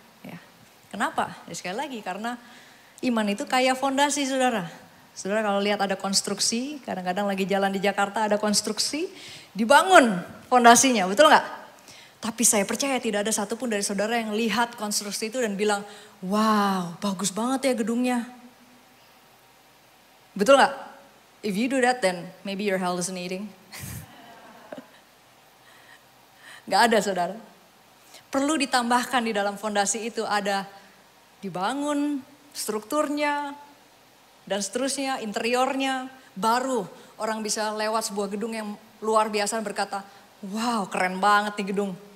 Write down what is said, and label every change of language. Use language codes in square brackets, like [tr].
[id] Ya. Kenapa? Ya, sekali lagi karena iman itu kayak fondasi saudara. Saudara kalau lihat ada konstruksi, kadang-kadang lagi jalan di Jakarta ada konstruksi, dibangun fondasinya, betul nggak? Tapi saya percaya tidak ada satupun dari saudara yang lihat konstruksi itu dan bilang, wow bagus banget ya gedungnya. Betul nggak? [en] If you do that then maybe you're hallucinating. [id] Gak ada saudara. Perlu ditambahkan di dalam fondasi itu ada dibangun strukturnya, dan seterusnya, interiornya, baru orang bisa lewat sebuah gedung yang luar biasa berkata, wow keren banget nih gedung.